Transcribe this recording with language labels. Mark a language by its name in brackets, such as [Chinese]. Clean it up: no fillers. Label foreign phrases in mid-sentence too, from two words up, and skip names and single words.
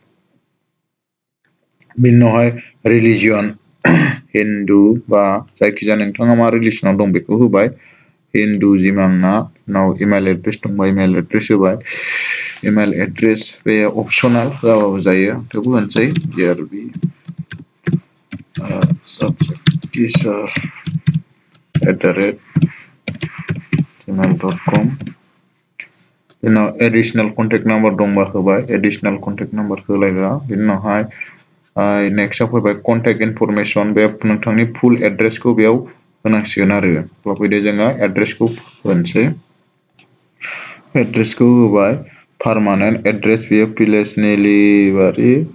[Bodo] बिनि उनावहाय रिलिजियन हिन्दु बा जायखिजाया नोंथाङा मा रिलिजनाव दं बेखौ होबाय हिन्दुजिम आंना उनाव [English] email address [Bodo] दंबा [English] email address [Bodo] होबाय [English] email address [Bodo] बे अपसनेल होआबाबो जायो थेवबो होनसै DRB subject@gmail.com उनाव [English] additional contact number [Bodo] दंबा होबाय [English] additional contact number [Bodo] होलायबा बिनि उनावहाय नेक्स्टआव फैबाय [English] contact information [Bodo] बे नोंथांनि [English] full address [Bodo] बेयाव होनांसिगोन आरो अब्ला फैदो जोङो एड्रेसखौ होनोसै एड्रेसखौ होबाय [English] permanent address [Bodo] बेयो भिलेज नेलिबारि